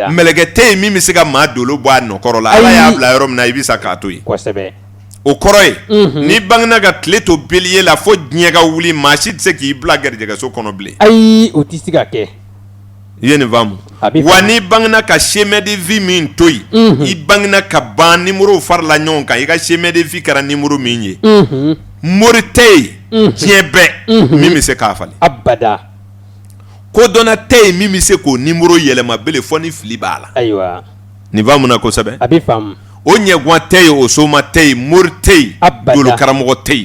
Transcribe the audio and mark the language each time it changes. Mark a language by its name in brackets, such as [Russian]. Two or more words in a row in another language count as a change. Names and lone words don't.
[Bambara] mɛlɛkɛ tɛ yen min bɛ se ka maa dolo bɔ a nɔkɔrɔ la Ala y'a bila yɔrɔ min na i bɛ sa k'a to yen kosɛbɛ o kɔrɔ ye n'i bangena ka tile to belier la fo diɲɛ ka wuli maa si tɛ se k'i bila garijɛgɛso kɔnɔ bilen ayi o tɛ se ka kɛ i ye nin faamu wa n'i bangena ka [French] chemin de vie [Bambara] min to yen i bangena ka ban numéro farala ɲɔgɔn kan i ka [French] chemin de vie [Bambara] kɛra numéro min ye mori tɛ yen diɲɛ bɛɛ min bɛ se k'a falen abada ko dɔnna tɛ yen min bɛ se k'o numéro yɛlɛma bele fɔ ni fili b'a la ayiwa nin faamu na kosɛbɛ a bɛ faamu o ɲɛguwan tɛ yen o soma tɛ yen mori tɛ yen dolo karamɔgɔ tɛ yen